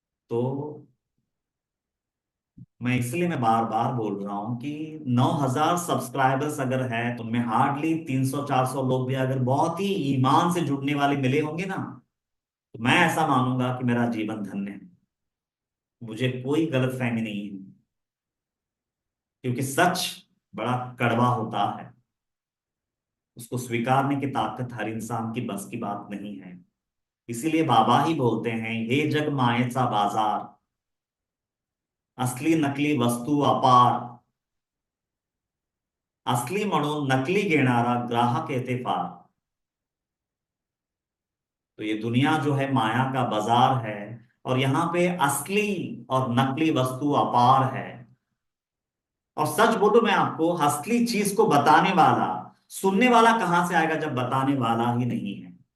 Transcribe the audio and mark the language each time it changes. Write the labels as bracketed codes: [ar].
[hi] तो मैं बार बार बोल रहा हूं कि 9,000 सब्सक्राइबर्स अगर है तो उनमें हार्डली 300-400 लोग भी अगर बहुत ही ईमान से जुड़ने वाले मिले होंगे ना, तो मैं ऐसा मानूंगा कि मेरा जीवन धन्य है। मुझे कोई गलतफहमी नहीं है, क्योंकि सच बड़ा कड़वा होता है। उसको स्वीकारने की ताकत हर इंसान की बस की बात नहीं है। इसीलिए बाबा ही बोलते हैं, [mr] हे जग मायेचा बाजार, असली नकली वस्तू अपार, असली म्हणून नकली घेणारा ग्राहक येते फार। [hi] तो ये दुनिया जो है माया का बाजार है, और यहाँ पे असली और नकली वस्तु अपार है। और सच बोलूं मैं आपको, असली चीज को बताने वाला, सुनने वाला कहां से आएगा जब बताने वाला ही नहीं है।